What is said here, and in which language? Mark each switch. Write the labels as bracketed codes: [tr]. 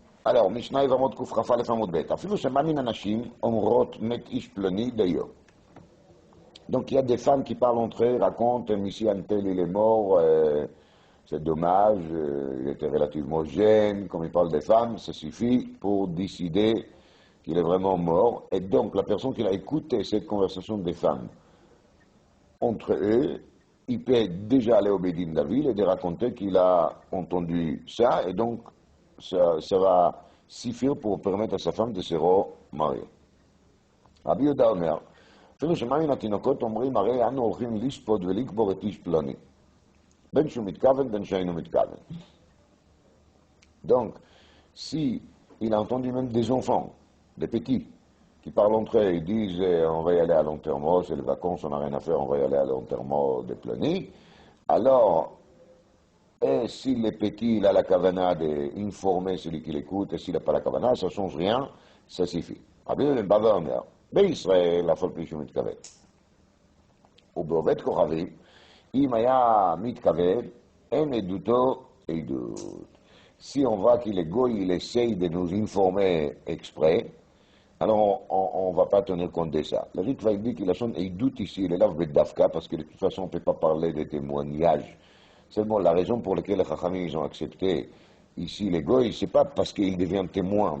[he] Alors, משנה יבמות קכ"א עמוד ב', אפילו שמה מן הנשים אומרות מת איש פלוני דיו. [fr] Donc il y a des femmes qui parlent entre eux, racontent, ici un tel il est mort, c'est dommage, il était relativement jeune, comme il parle des femmes, ça suffit pour décider qu'il est vraiment mort. Et donc la personne qui a écouté cette conversation des femmes entre eux, il peut déjà aller au Bédin de la ville et de raconter qu'il a entendu ça, et donc ça va suffire pour permettre à sa femme de se remarier. [he] Rabbi Yehuda אומר, אפילו שמה מן התינוקות אומרים, הרי אנו הולכים לשפוט ולקבור את איש פלוני. בין שהוא מתכוון, בין שאינו מתכוון. [fr] Donc, si il a entendu même des enfants, des petits, qui parlent entre eux, ils disent on va y aller à l'enterrement, c'est les vacances, on n'a rien à faire, on va y aller à l'enterrement de Plony, alors, et si le petit il a la kavana d'informer celui qui l'écoute, et s'il n'a pas la kavana, ça ne change rien, ça suffit. [he] רבי יהודה בא ואומר, בישראל, אף על פי שהוא מתכוון. ובעובד כוכבים, אם היה מתכוון, אין עדותו עדות. [fr] Si on voit qu'il est goy, il essaye de nous informer exprès, alors on ne va pas tenir compte de ça. Le Ritva dit qu'il a son doute ici, il est là Bedafka, parce que de toute façon on ne peut pas parler de témoignages. Seulement la raison pour laquelle les Chachamim ils ont accepté ici les goy, c'est pas parce qu'il devient témoin.